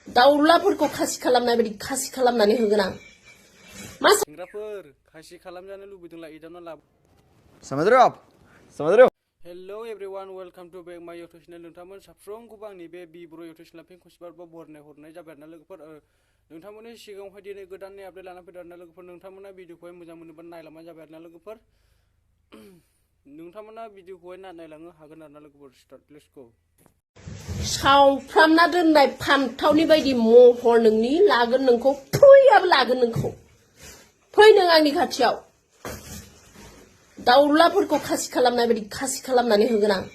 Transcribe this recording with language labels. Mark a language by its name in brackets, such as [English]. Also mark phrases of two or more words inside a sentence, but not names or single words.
[Bodo] दाउलाफोरखौ खासि खालामनाय बायदि खासि खालामनानै होगोन आं मा सेंग्राफोर खासि खालामजानो लुबैदोंला एदावना लाब [Hindi] समझ रहे हो आप समझ रहे हो [English] hello everyone welcome to back my YouTube channel [Bodo] नोंथांमोन साफ्रोमखौबो आंनि बे ब्र [English] YouTube channel [Bodo] फिन खनसेबार बरायनाय हरनाय जाबाय आरोना लोगोफोर नोंथांमोननि सिगाङावहाय दिनै गोदाननि आपडेट लाना फैदों आरोना लोगोफोर नोंथांमोना भिडिअखौहाय मोजां मोनोबा नायलांबानो जाबाय आरोना लोगोफोर नोंथांमोना भिडिअखौहाय नायलांनो हागोन आरोना लोगोफोर [English] start let's go [Bodo] सावफ्रामना दोननाय फान्थावनि बायदि महर नोंनि लागोन नोंखौ फैयाबो लागोन नोंखौ फै नों आंनि खाथियाव दाउलाफोरखौ खासि खालामनाय बायदि खासि खालामनानै होगोन आं